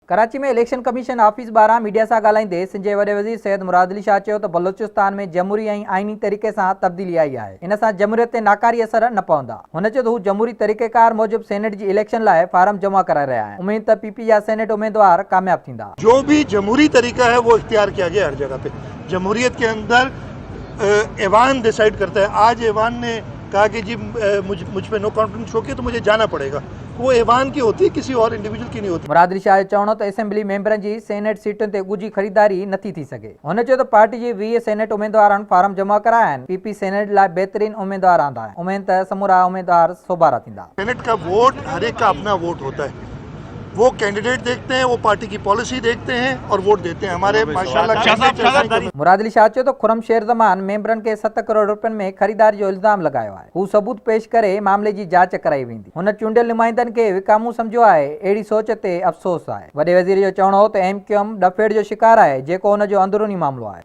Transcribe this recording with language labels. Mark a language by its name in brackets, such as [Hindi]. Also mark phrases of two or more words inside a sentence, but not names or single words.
[Sindhi] कराची में [English] election commission office [Sindhi] बारा मीडिया से ॻाल्हाईंदे सिंध वॾे वज़ीर सैयद मुराद अली शाह चयो त बलोचिस्तान में जमहूरी ऐं आईनी तरीक़े से तब्दीली आई है, इन सां जमहूरियत ते नाकारी असर न पवंदा। हुन चयो त हू जमहूरी तरीक़ेकार मूजिब सेनेट जी इलेक्शन लाइ फार्म जमा कराए रहिया आहिनि। उम्मीद त पीपी जा सेनेट उम्मीदवार कामयाब थींदा। [Urdu] جو بھی جمہوری طریقہ ہے وہ اختیار کیا گیا ہر جگہ پے۔ جمہوریت کے اندر ایوان ڈسائیڈ کرتا ہے. آج ایوان نے کہا کہ جی مجھ پے [English] no confidence [Urdu] ہو کے تو مجھے جانا پڑے گا، وہ ایوان کی ہوتی ہے، کسی اور انڈیویجوئل کی نہیں ہوتی. [Sindhi] मुराद अली शाह जो चवणो त असेंबली मेंबरनि जी सेनेट सीटुनि ते ॻुझी ख़रीदारी नथी थी सघे। हुन चयो त पार्टी जी 20 सेनेट उम्मीदवारनि फार्म जमा कराया आहिनि। पीपी सेनेट लाइ बहितरीन उम्मीदवार आंदा आहिनि। उम्मीद त समूरा उम्मीदवार सोबारा थींदा। [Urdu] سینیٹ کا ووٹ ہر ایک کا اپنا ووٹ ہوتا ہے۔ وہ کینڈیڈیٹ دیکھتے ہیں، وہ پارٹی کی پالیسی دیکھتے ہیں اور ووٹ دیتے ہیں. ہمارے ماشاءاللہ [Sindhi] मुराद अली शाह चयो त खुरम शेर ज़मान मेंबरनि खे 7 करोड़ रुपयनि में ख़रीदारी जो इल्ज़ाम लगायो आहे। हू सबूत पेश करे मामले जी जांच कराई वेंदी। हुन चूंडियल नुमाइंदनि खे विकामू सम्झो आहे। अहिड़ी सोच ते अफ़सोस आहे। वॾे वज़ीर जो चवणो हो त MQM डफेड़ जो शिकार आहे, जेको हुन जो अंदरूनी मामलो आहे।